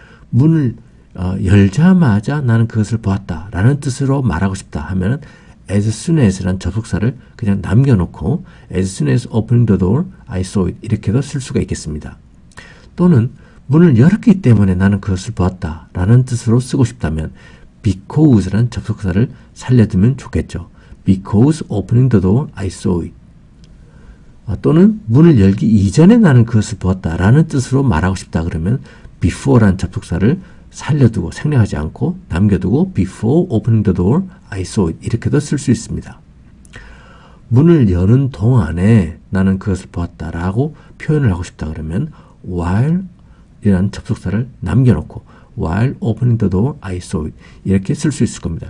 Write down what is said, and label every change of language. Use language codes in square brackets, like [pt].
[ko] 문을 열자마자 나는 그것을 보았다라는 뜻으로 말하고 싶다 하면 [en] as soon as라는 접속사를 그냥 남겨놓고 as soon as opening the door, I saw it [ko] 이렇게도 쓸 수가 있겠습니다. 또는 문을 열었기 때문에 나는 그것을 보았다라는 뜻으로 쓰고 싶다면 because라는 접속사를 살려두면 좋겠죠. [en] Because opening the door, I saw it. [ko] 또는 문을 열기 이전에 나는 그것을 보았다라는 뜻으로 말하고 싶다 그러면 before라는 접속사를 살려두고 생략하지 않고 남겨두고 [en] before opening the door, I saw it [ko] 이렇게도 쓸 수 있습니다. 문을 여는 동안에 나는 그것을 보았다라고 표현을 하고 싶다 그러면 while 이라는 접속사를 남겨놓고 [en] while opening the door, I saw it [ko] 이렇게 쓸 수 있을 겁니다.